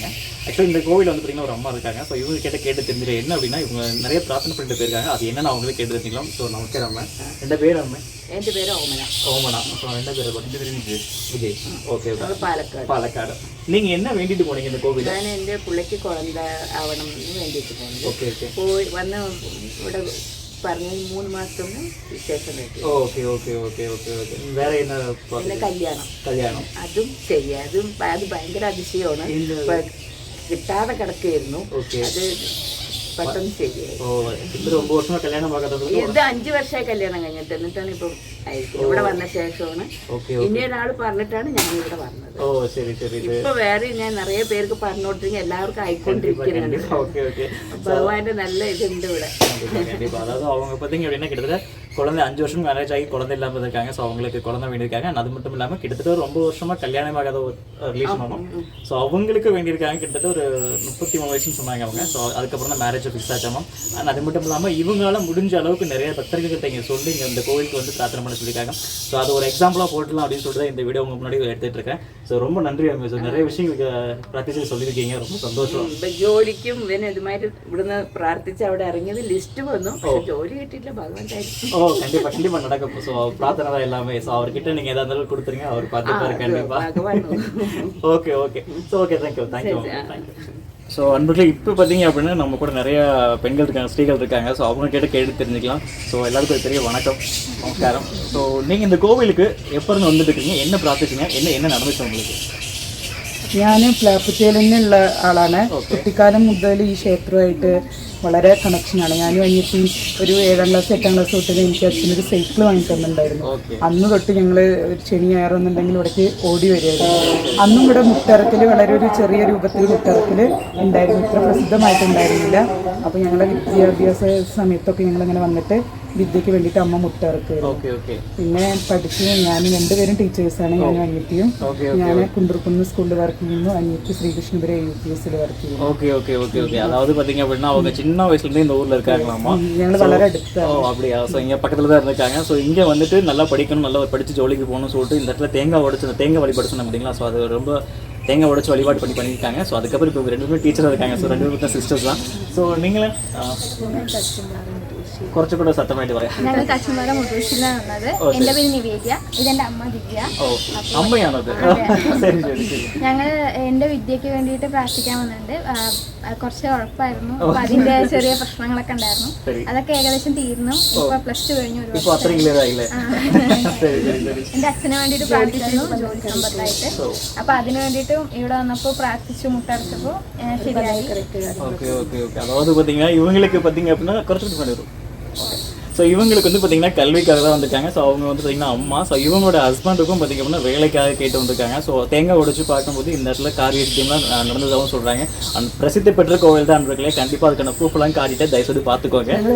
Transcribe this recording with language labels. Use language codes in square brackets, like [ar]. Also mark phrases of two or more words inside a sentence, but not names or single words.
[ta] ஆக்சுவலி இந்த கோவில் வந்து பார்த்தீங்கன்னா ஒரு அம்மா இருக்காங்க. ஸோ இவங்க கேட்டு தெரிஞ்சிட என்ன அப்படின்னா இவங்க நிறைய பிரார்த்தனை பண்ணிட்டு போயிருக்காங்க. அது என்னென்னு அவங்களே கேட்டு தெரிஞ்சுக்கலாம். ஸோ நமஸ்காரம் அம்மா. எந்த பேர் அம்மா? என் பேர் ஓமனா. ஸோ என்ன பேர்? விஜய். ஓகே. பாலக்காடு. நீங்கள் என்ன வேண்டிட்டு போனீங்க இந்த கோவில்? நான் எந்த பிள்ளைக்கு குழந்தை ஆகணும்னு வேண்டிட்டு போனேன். [en] okay okay. [ta] போய் வந்து [ml] ഇവിടെ പറഞ്ഞ 3 മാസത്തിന് വിശേഷം കിട്ടി. [en] okay okay okay okay okay. വേറെ [ml] പിന്നെ കല്യാണം അതും ശരിയാ. അത് ഭയങ്കര അതിശയമാണ്. കിട്ടാതെ കിടക്കുകയായിരുന്നു. അത് പെട്ടെന്ന് ശരിയായി. ഇത് 9 വർഷമായി കല്യാണം ആകാത്തത്? ഇത് 5 വർഷമായി കല്യാണം കഴിഞ്ഞിട്ട്. എന്നിട്ടാണ് ഇപ്പം ആയിരിക്കും ഇവിടെ വന്ന ശേഷമാണ്. ഇനി ഒരാൾ പറഞ്ഞിട്ടാണ് ഞാൻ ഇവിടെ വന്നത്. ഇപ്പൊ വേറെ ഞാൻ നിറയെ പേർക്ക് പറഞ്ഞുകൊണ്ടിരിക്കുക, എല്ലാവർക്കും ആയിക്കൊണ്ടിരിക്കുന്നുണ്ട്. ഭഗവാന്റെ നല്ല ഇതുണ്ട് ഇവിടെ. [ta] அதாவது அவங்க பார்த்தீங்க அப்படின்னா கிட்டத்தட்ட குழந்தை 5 வருஷம் மேரேஜ் ஆகி குழந்தை இல்லாமல் இருக்காங்க. ஸோ அவங்களுக்கு குழந்தை வேண்டியிருக்காங்க. அது மட்டும் இல்லாமல் கிட்டத்தட்ட ஒரு 9 வருஷமாக கல்யாணம் ஆகாத ஒரு ரிலேஷன் ஆகும். ஸோ அவங்களுக்கு வேண்டியிருக்காங்க. கிட்டத்தட்ட ஒரு 33 வயசுன்னு சொன்னாங்க அவங்க. ஸோ அதுக்கப்புறம் தான் [en] marriage fix [ta] ஆச்சாமா. ஆனால் அது மட்டும் இல்லாமல் இவங்களால முடிஞ்ச அளவுக்கு நிறைய பக்தர்கள்ட்ட இங்கே சொல்லி இங்கே இந்த கோவிலுக்கு வந்து பிரார்த்தனை பண்ண சொல்லியிருக்காங்க. ஸோ அது ஒரு எக்ஸாம்பிளாக போட்டுலாம் அப்படின்னு சொல்லிட்டு இந்த வீடியோ உங்க முன்னாடி எடுத்துகிட்டு இருக்கேன். ஸோ ரொம்ப நன்றி அம்மா. ஸோ நிறைய விஷயங்களுக்கு பிரார்த்திச்சு சொல்லியிருக்கீங்க. ரொம்ப சந்தோஷம். [ml] ജോലിക്കും പിന്നെ ഇതുമായിട്ട് ഇവിടുന്ന് പ്രാർത്ഥിച്ച് അവിടെ ഇറങ്ങിയത് ലിസ്റ്റ് വന്നു. ജോലി കിട്ടിയില്ല. ഭഗവാനായിരിക്കും. [ta] கண்டிப்பா நடக்கும். ஸோ பிரார்த்தனை தான் எல்லாமே. ஸோ அவர்கிட்ட நீங்க ஏதா இருந்தாலும் கொடுத்துருங்க, அவர் பார்த்துப்பாரு கண்டிப்பா. [en] okay okay. so okay, thank you. [ta] ஸோ அன்பர்களே, இப்போ பார்த்தீங்க அப்படின்னா நம்ம கூட நிறைய பெண்கள் இருக்காங்க, ஸ்திரீகள் இருக்காங்க. ஸோ அவங்க கேட்டு தெரிஞ்சுக்கலாம். ஸோ எல்லாருக்கும் ஒரு பெரிய வணக்கம், நமஸ்காரம். ஸோ நீங்கள் இந்த கோவிலுக்கு எப்போ இருந்து வந்துட்டு இருக்கீங்க? என்ன பிரார்த்திச்சிங்க? என்ன நடந்துச்சு உங்களுக்கு? [ml] ഞാൻ പുലാപ്പറ്റയിൽ തന്നെയുള്ള ആളാണ്. കുട്ടിക്കാലം മുതൽ ഈ ക്ഷേത്രമായിട്ട് വളരെ കണക്ഷനാണ്. ഞാനും അനിയത്തി ഒരു 7ാം ക്ലാസ് 8ാം ക്ലാസ് തൊട്ട് എനിക്ക് അച്ഛനൊരു സൈക്കിൾ വാങ്ങി തന്നിട്ടുണ്ടായിരുന്നു. അന്ന് തൊട്ട് ഞങ്ങൾ ശനി ഞായറൊന്നുണ്ടെങ്കിൽ ഇവിടേക്ക് ഓടി വരുമായിരുന്നു. അന്നും ഇവിടെ മുട്ടറക്കൽ വളരെ ഒരു ചെറിയ രൂപത്തിൽ മുട്ടറക്കൽ ഉണ്ടായിരുന്നു, ഇത്ര പ്രസിദ്ധമായിട്ടുണ്ടായിരുന്നില്ല. അപ്പോൾ ഞങ്ങളുടെ വിദ്യാഭ്യാസ സമയത്തൊക്കെ ഞങ്ങളിങ്ങനെ വന്നിട്ട് വിദ്യയ്ക്ക് വേണ്ടിയിട്ട് അമ്മ മുട്ടറക്കുമായിരുന്നു. പിന്നെ പഠിച്ച് ഞാൻ 2 പേരും ടീച്ചേഴ്സാണ്, ഞാനും അനിയത്തിയും. ഞാൻ കുണ്ടൂർക്കുന്ന് സ്കൂളിൽ വർക്ക് ചെയ്യുന്നു, അനിയത്തി శ్రీకృష్ణபுரம் UPSൽ വർക്ക് ചെയ്യുന്നു. [ta] அதாவது பார்த்தீங்க அப்படின்னா அவங்க சின்ன வயசுலேருந்து இந்த ஊரில் இருக்காங்களாமா. [ml] ഞങ്ങൾ വളരെ அடுத்த [ta] அப்படியா? ஸோ இங்கே பக்கத்தில் தான் இருக்காங்க. ஸோ இங்கே வந்துட்டு நல்லா படிக்கணும், நல்லா படித்து ஜோலிக்கு போகணும்னு சொல்லிட்டு இந்த இடத்துல தேங்காய் உடைச்சு அந்த தேங்காய் வழிபாடு சொன்னேன் அப்படிங்களா. ஸோ அது ரொம்ப தேங்காய் உடைச்சு வழிபாடு பண்ணியிருக்காங்க. ஸோ அதுக்கப்புறம் இப்போ 2 பேரும் டீச்சராக இருக்காங்க. ஸோ 2 பேரும் சிஸ்டர்ஸ் தான். ஸோ நீங்களே [ml] കുറച്ചുകൂടെ സത്യമായിട്ട് പറയാം. ഞങ്ങൾ കച്ചമറ മുത്തൂഷിലാണ് വന്നത്. എൻ്റെ പേര് നിവേദ്യ, ഇതെൻ്റെ അമ്മ ദിവ്യ. അമ്മയാണത്? ശരി ശരി ശരി. ഞങ്ങൾ എൻ്റെ വിദ്യയ്ക്ക് വേണ്ടിയിട്ട് പ്രാർത്ഥിക്കാൻ വന്നിട്ടുണ്ട്. കുറച്ച് ഉഴപ്പായിരുന്നു, അപ്പോൾ അതിൻ്റെ ചെറിയ പ്രശ്നങ്ങളൊക്കെ ഉണ്ടായിരുന്നു. അതൊക്കെ ഏകദേശം തീർന്നു. ഇപ്പോൾ +2 കഴിഞ്ഞു. എൻ്റെ അച്ഛന് വേണ്ടിയിട്ട് പ്രാർത്ഥിച്ചു, ജോലി സമ്പത്തായിട്ട്. അപ്പോൾ അതിന് വേണ്ടിയിട്ടും ഇവിടെ വന്നപ്പോൾ പ്രാർത്ഥിച്ചു, മുട്ടടച്ചപ്പോൾ ശരിയായി. [ta] அதாவது பார்த்தீங்கன்னா இவங்களுக்கு பார்த்தீங்க அப்படின்னா കുറച്ചുകൂടി பண்ணி வரும். ஸோ இவங்களுக்கு வந்து பார்த்திங்கன்னா கல்விக்காக தான் வந்திருக்காங்க. ஸோ அவங்க வந்து பார்த்திங்கன்னா அம்மா. ஸோ இவங்களோட ஹஸ்பண்டுக்கும் பார்த்திங்க அப்படின்னா வேலைக்காக கேட்டு வந்திருக்காங்க. ஸோ தேங்காய் உடைச்சு பார்க்கும்போது இந்த இடத்துல காரியத்தையும்லாம் நடந்ததாகவும் சொல்கிறாங்க. அந்த பிரசித்தி பெற்ற கோவில் தான் இருக்கலே. கண்டிப்பாக அதுக்கான ப்ரூஃப்லாம் காட்டிட்டு தயவுசெய்து பார்த்துக்கோங்க.